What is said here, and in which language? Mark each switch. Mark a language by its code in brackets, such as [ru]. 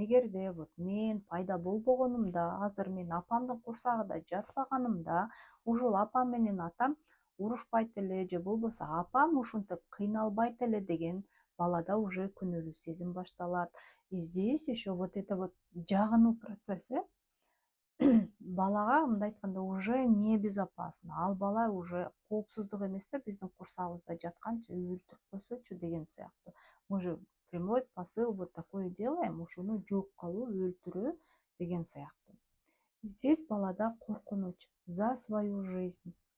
[ky] Эгерде вот мен пайда болбогонумда, азыр мен апамдын курсагында жатпаганымда, ушул апам менен атам урушпайт эле же болбосо апам ушинтип кыйналбайт эле деген балада уже күнөөлүү сезим башталат. [ru] И здесь еще вот это вот [ky] жагынуу процесси балага мындай айтканда [ru] уже небезопасно. [ky] Ал бала уже коопсуздук эмес да, биздин курсагыбызда жатканча өлтүрүп койсочу деген сыяктуу. [ru] Мы же прямой посыл вот такое делаем, [ky] ушуну жок кылуу, өлтүрүү деген сыяктуу. [ru] Здесь [ky] балада коркунуч [ru] за свою жизнь.